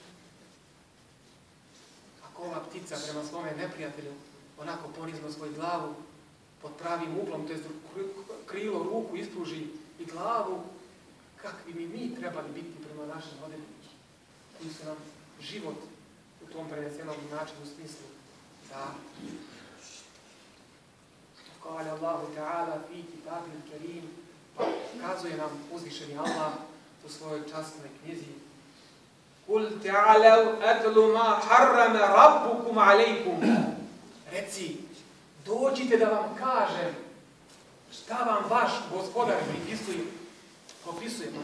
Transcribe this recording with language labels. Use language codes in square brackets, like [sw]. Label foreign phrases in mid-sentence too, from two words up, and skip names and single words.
[bs] Ako ova ptica prema svome neprijatelju onako ponizno svoju glavu pod pravim uglom, to je krilo, ruku ispruži i glavu, kakvi bi mi trebali biti prema našim roditeljima, koji su nam život u tom prenesenom načinu u smislu da [ar] قال الله تعالى في الكتاب الكريم, [bs] pa kazuje nam uzvišeni Allah u svojoj časnoj knjizi: [ar] قل تعالوا أتل ما حرم ربكم عليكم. [bs] Reci, dođite da vam kažem šta vam vaš gospodar propisuje.